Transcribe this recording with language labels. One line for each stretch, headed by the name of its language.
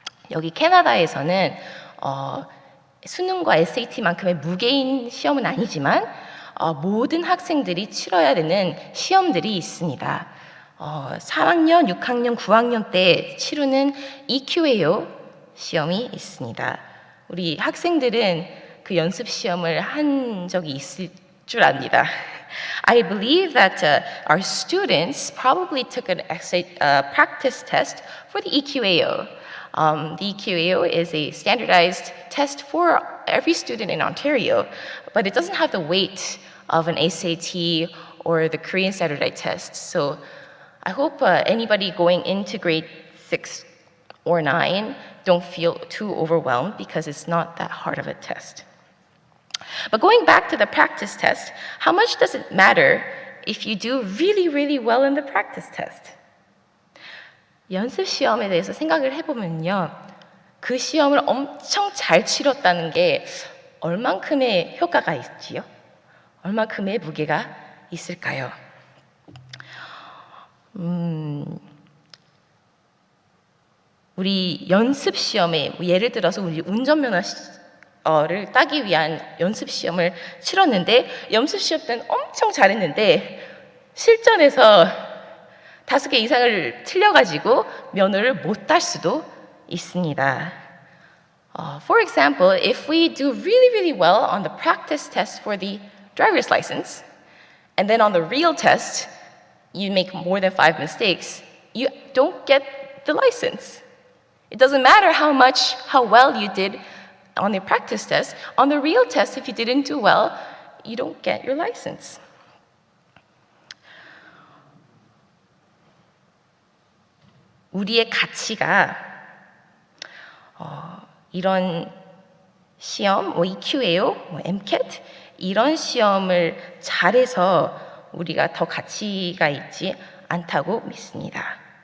Korean: 여기 캐나다에서는 수능과 SAT만큼의 무게인 시험은 아니지만 모든 학생들이 치러야 되는 시험들이 있습니다. 3학년, 6학년, 9학년 때 치르는 EQAO 시험이 있습니다. 우리 학생들은 그 연습 시험을 한 적이 있을 줄 압니다.
English: I believe that our students probably took an practice test for the EQAO. The EQAO is a standardized test for every student in Ontario, but it doesn't have the weight of an SAT or the Korean standardized test. So I hope anybody going into grade 6 or 9 don't feel too overwhelmed because it's not that hard of a test. But going back to the practice test, how much does it matter if you do really, really well in the practice test?
Korean: 연습 시험에 대해서 생각을 해보면요. 그 시험을 엄청 잘 치렀다는 게 얼만큼의 효과가 있지요? 얼만큼의 무게가 있을까요? 우리 연습 시험에 예를 들어서 우리 운전면허를 따기 위한 연습 시험을 치렀는데 연습 시험 때는 엄청 잘했는데 실전에서 5개 이상을 틀려가지고 면허를 못 딸 수도 있습니다.
English: For example, if we do really, really well on the practice test for the driver's license, and then on the real test, you make more than 5 mistakes, you don't get the license. It doesn't matter how well you did on the practice test. On the real test, if you didn't do well, you don't get your license.
Korean: 우리의 가치가 이런 시험, EQAO, MCAT 이런 시험을 잘해서 우리가 더 가치가 있지 않다고 믿습니다.